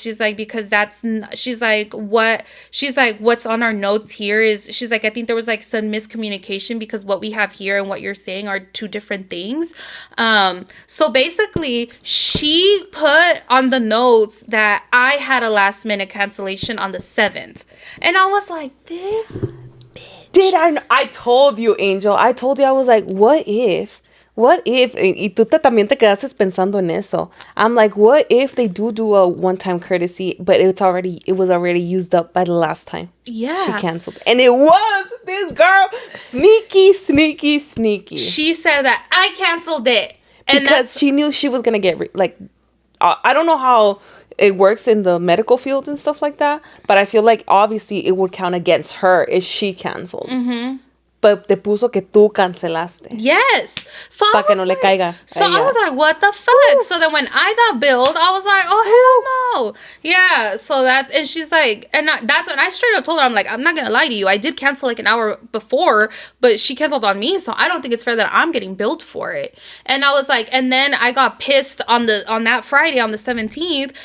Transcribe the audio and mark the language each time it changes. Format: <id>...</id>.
<en>She's like, "Because she's like, what?" She's like, "What's on our notes here is," she's like, "I think there was like some miscommunication because what we have here and what you're saying are two different things." So basically, she put on the notes that I had a last minute cancellation on the 7th, and I was like, "This." Did I? I told you, Angel. I told you. I was like, what if? What if?</en> <es>Y tú también te quedaste pensando en eso.</es> <en>I'm like, what if they do a one-time courtesy, but it was already used up by the last time. Yeah. She canceled, and it was this girl sneaky. She said that I canceled it, and Because she knew she was gonna get I don't know how it works in the medical field and stuff like that, but I feel like obviously it would count against her if she canceled. Mm-hmm. But</en> <es>te puso que tú cancelaste.</es> <en>Yes. So</en> <es>Para que no le caiga.</es> <en>So I was like, what the fuck? So then when I got billed, I was like, oh, hell no. Yeah. So and she's like, that's when I straight up told her, I'm like, I'm not going to lie to you. I did cancel like an hour before, but she canceled on me. So I don't think it's fair that I'm getting billed for it. And I was like, and then I got pissed on that Friday on the 17th.</en>